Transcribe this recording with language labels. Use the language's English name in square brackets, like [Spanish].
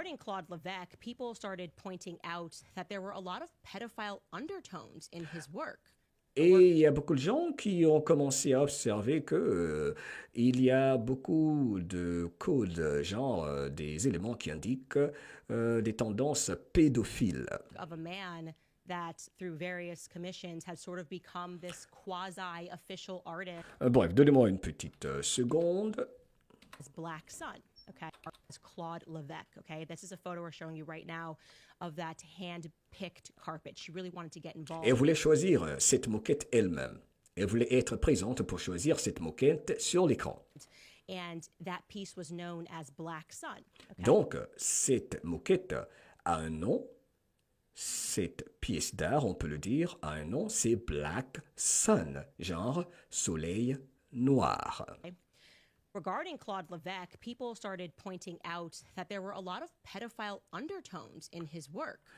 [English] Regarding Claude Levesque, people started pointing out that there were a lot of pedophile undertones in his work. [French] Et il y a beaucoup de gens qui ont commencé à observer que il y a beaucoup de codes, genre des éléments qui indiquent des tendances pédophiles. [English] Of a man that through various commissions had sort of become this quasi-official artist. [French] Bref, donnez-moi une petite seconde. [English] Black Sun, okay? It's Claude Levesque, okay? This is a photo we're showing you right now of that hand-picked carpet. She really wanted to get involved. [French] Elle voulait choisir cette moquette elle-même. Elle voulait être présente pour choisir cette moquette sur l'écran. [English] And that piece was known as Black Sun. Okay? [French] Donc, cette moquette a un nom. Cette pièce d'art, on peut le dire, a un nom, c'est Black Sun, genre soleil noir. [English] Okay. Regarding Claude Levesque, people started pointing out that there were a lot of pedophile undertones in his work.